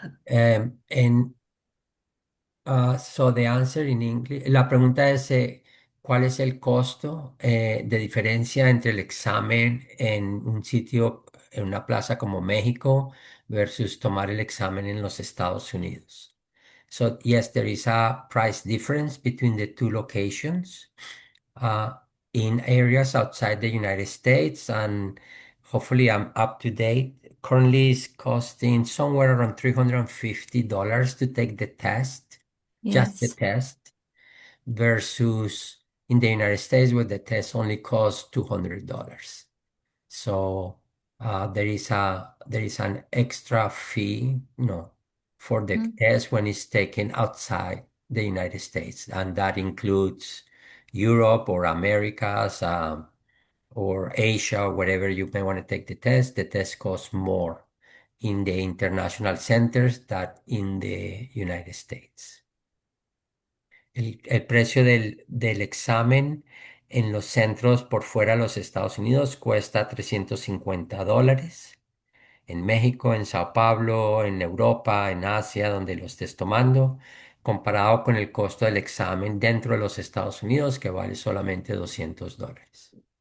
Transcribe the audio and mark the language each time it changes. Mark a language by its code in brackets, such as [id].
[es] Um, en [en] so the answer in English, [es] la pregunta es, ¿cuál es el costo de diferencia entre el examen en un sitio, en una plaza como México versus tomar el examen en los Estados Unidos? [en] So yes, there is a price difference between the two locations uh, in areas outside the United States, and hopefully I'm up to date. Currently, it's costing somewhere around $350 to take the test, just the Yes. test, versus in the United States where the test only costs $200. So there is an extra fee, for the Mm. test when it's taken outside the United States, and that includes Europe or Americas, or Asia, or wherever you may want to take the test. The test costs more in the international centers than in the United States. [es] El precio del examen en los centros por fuera de los Estados Unidos cuesta $350. En México, en Sao Paulo, en Europa, en Asia, donde lo estés tomando, comparado con el costo del examen dentro de los Estados Unidos, que vale solamente $200.